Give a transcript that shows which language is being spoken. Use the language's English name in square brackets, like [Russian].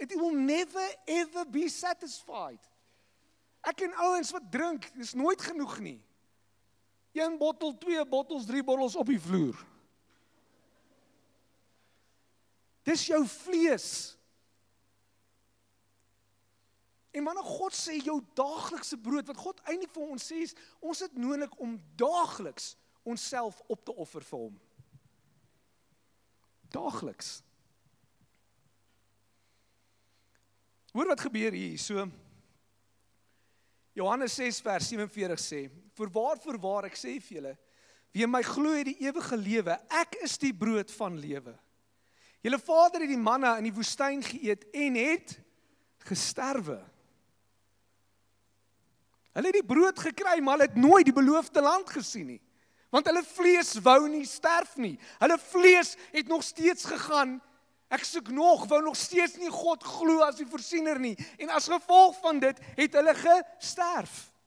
[English] It will never ever be satisfied. [Afrikaans] Ek ken ouens wat drink, dis nooit genoeg nie. 1 bottel, 2 bottels, 3 bottels op die vloer. Dis jou vlees. En wanneer God sê jou daaglikse brood, wat God eintlik vir ons sê is, ons het nodig om daagliks onsself op te offer vir hom. Daagliks. Hoor wat gebeur hier, so Johannes 6 vers 47 sê, Voorwaar ek sê vir julle, wie in my glo het die ewige lewe, ek is die brood van lewe. Julle vader het die manna in die woestyn geëet en het gesterwe. Hulle het die brood gekry, maar hulle het nooit die beloofde land gesien nie. Want hulle vlees wou nie sterf nie. Hulle vlees het nog steeds gegaan, ek soek wou nog steeds nie God glo as die voorsiener nie. En as gevolg van dit, het hulle gesterf.